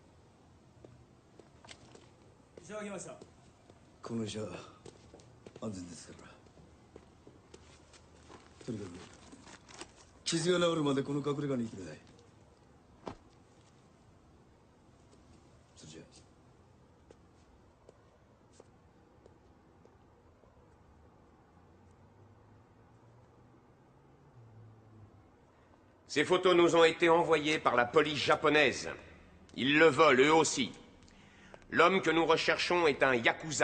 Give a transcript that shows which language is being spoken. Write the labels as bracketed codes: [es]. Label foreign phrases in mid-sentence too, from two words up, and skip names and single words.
[ja] 医者が来ました。この医者安全ですから。とにかく傷が治るまでこの隠れ家にいてください。それじゃ。 [fr] Ces photos nous ont été envoyées par la police japonaise. Ils le volent, eux aussi. L'homme que nous recherchons est un yakuza.